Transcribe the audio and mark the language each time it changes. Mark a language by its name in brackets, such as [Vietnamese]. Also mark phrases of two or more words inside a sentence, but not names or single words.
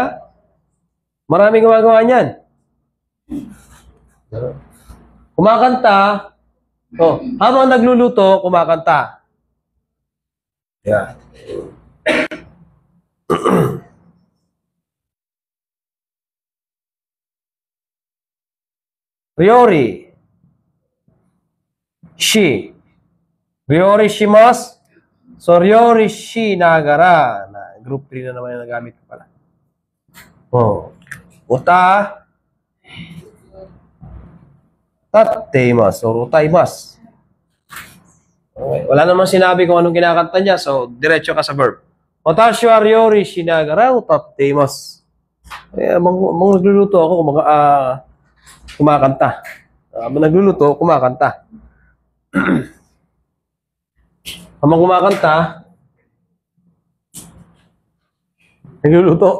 [Filipino] Maraming gumagawa niyan. Kumakanta. Oh, habang nagluluto, kumakanta. [Japanese] Yeah. Ryori. Shi. 料理します. So, 料理しながら. [Filipino] Group 3 na naman yung nagamit ko pala. [Japanese] Oh. Uta. 歌っています or 歌います. Okay. [Filipino] Wala namang sinabi kung anong kinakanta niya, so diretso ka sa verb. [Japanese] 私は料理しながら歌っています. [Filipino] Mga nagluluto ako, kumakanta. Habang nagluluto, kumakanta. Habang kumakanta, nagluluto.